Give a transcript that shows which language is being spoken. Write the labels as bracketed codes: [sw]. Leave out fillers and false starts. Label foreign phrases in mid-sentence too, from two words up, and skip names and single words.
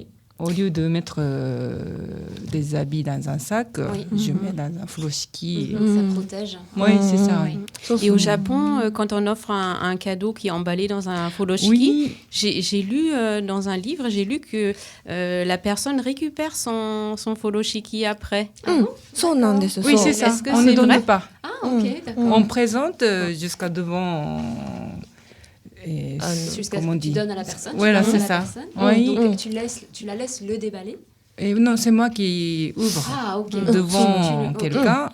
[fr] Au lieu de mettre des habits dans un sac, je mets dans un furoshiki. Ça protège. Oui, c'est ça. Oui. Et au Japon, quand on offre un cadeau qui est emballé dans un furoshiki, Oui. j'ai lu dans un livre, j'ai lu que la personne récupère son furoshiki après. [ja] So なんです。 [fr] Oui, [ja] そう [fr] c'est ça. Est-ce que On ne c'est donne vrai? pas. Ah, ok, d'accord. On présente jusqu'à devant. Et, Jusqu'à comment ce on que tu dit? donnes à la personne. Voilà, tu donnes c'est à la ça. personne. Oui. Donc tu la laisses le déballer. Et non, c'est moi qui ouvre Ah, ok. devant Ok. quelqu'un.